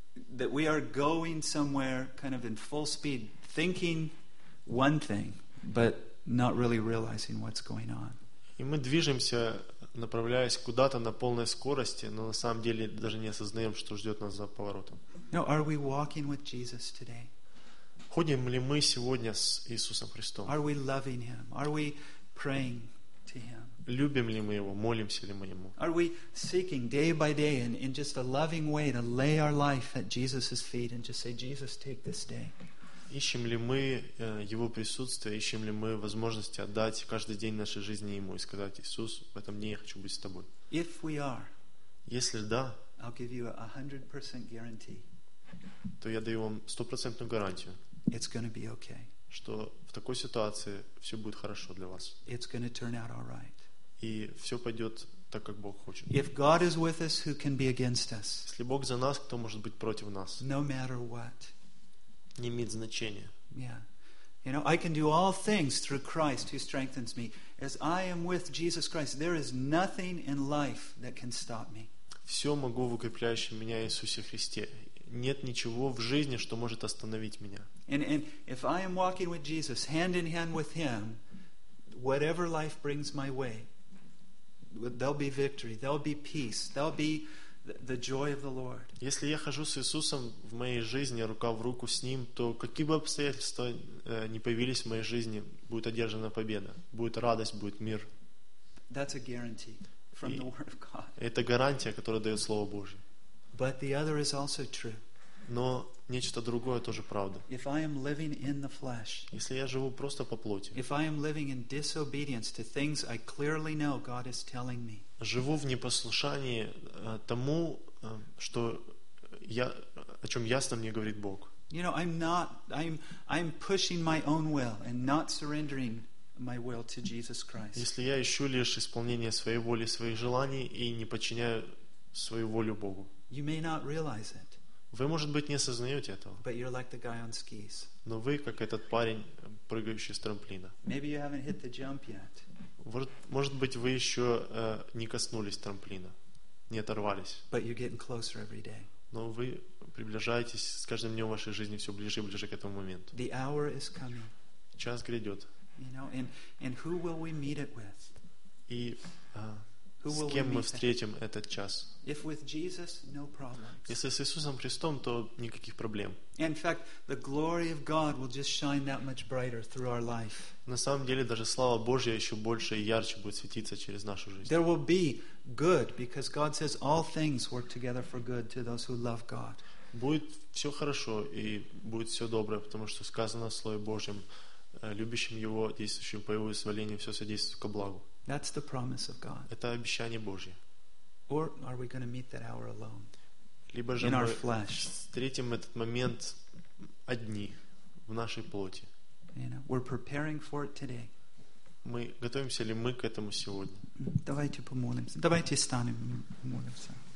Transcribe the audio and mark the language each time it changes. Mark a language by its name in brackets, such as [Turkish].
[English] That we are going somewhere kind of in full speed, thinking one thing, but not really realizing what's going on. [Russian] И мы движемся, направляясь куда-то на полной скорости, но на самом деле даже не осознаем, что ждет нас за поворотом. [English] Now, are we walking with Jesus today? [Russian] Ходим ли мы сегодня с Иисусом Христом? [English] Are we loving Him? Are we praying to Him? [Russian] Любим ли мы Его? Молимся ли мы Ему? [English] Are we seeking day by day and in just a loving way to lay our life at Jesus' feet and just say, Jesus, take this day? [Russian] Ищем ли мы Его присутствие, ищем ли мы возможности отдать каждый день нашей жизни Ему и сказать, Иисус, в этом дне я хочу быть с Тобой. [English] If we are, [Russian] если да, [English] I'll give you a 100% guarantee, [Russian] то я даю вам 100% гарантию, [English] it's gonna be okay, [Russian] что в такой ситуации все будет хорошо для вас. [English] It's gonna turn out all right. [Russian] И все пойдет так, как Бог хочет. [English] If God is with us, who can be against us? [Russian] Если Бог за нас, кто может быть против нас? [English] No matter what. [Russian] Не имеет значения. [English] Yeah. You know, I can do all things through Christ who strengthens me. As I am with Jesus Christ, there is nothing in life that can stop me. [Russian] Все могу в укрепляющем меня Иисусе Христе. Нет ничего в жизни, что может остановить меня. [English] And if I am walking with Jesus, hand in hand with Him, whatever life brings my way, there'll be victory, there'll be peace, there'll be the joy of the Lord. [Russian] Если я хожу с Иисусом в моей жизни, рука в руку с Ним, то какие бы обстоятельства ни появились в моей жизни, будет одержана победа, будет радость, будет мир. [English] That's a guarantee from the Word of God. [Russian] Это гарантия, которую дает Слово Божье. [English] But the other is also true. [Russian] Но нечто другое тоже правда. [English] If I am living in the flesh, [Russian] если я живу просто по плоти, [English] if I am living in disobedience to things I clearly know God is telling me, [Russian] живу в непослушании тому, что я, о чем ясно мне говорит Бог. [English] You know, I'm pushing my own will and not surrendering my will to Jesus Christ. [Russian] Если я ищу лишь исполнение своей воли, своих желаний и не подчиняю свою волю Богу. [English] You may not realize it. [Russian] Вы, может быть, не осознаете этого. [English] But you're like the guy on skis. [Russian] Но вы, как этот парень, прыгающий с трамплина. [English] Maybe you haven't hit the jump yet. [Russian] Может быть, вы еще не коснулись трамплина, не оторвались. [English] But you're getting closer every day. [Russian] Но вы приближаетесь с каждым днем вашей жизни все ближе и ближе к этому моменту. [English] The hour is coming. [Russian] Час грядет. [English] You know, and who will we meet it with? [Russian] И с кем мы встретим этот час? [English] If with Jesus, no problems. [Russian] Если с Иисусом Христом, то никаких проблем. [English] In fact, the glory of God will just shine that much brighter through our life. [Russian] На самом деле, даже слава Божья еще больше и ярче будет светиться через нашу жизнь. [English] There will be good, because God says all things work together for good to those who love God. [Russian] Будет все хорошо и будет все доброе, потому что сказано в Слове Божьем, любящим Его, действующим по Его изволению, все содействует ко благу. [English] That's the promise of God. [Russian] Это обещание Божье. [English] Or are we going to meet that hour alone? [Russian] Либо же [English] in our flesh. [Russian] Встретим этот момент одни в нашей плоти. [English] You know, we're preparing for it today. [Russian] Мы готовимся ли мы к этому сегодня? Давайте помолимся. Давайте станем молиться.